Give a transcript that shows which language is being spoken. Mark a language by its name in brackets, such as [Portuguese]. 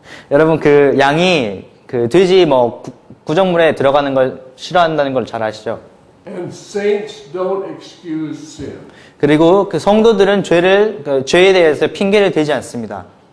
[Korean] 여러분 그 양이 그 돼지 구정물에 들어가는 걸 싫어한다는 걸 잘 아시죠? [English] And saints don't excuse sin. [Korean] 그리고 그 성도들은 죄에 대해서 핑계를 대지 않습니다.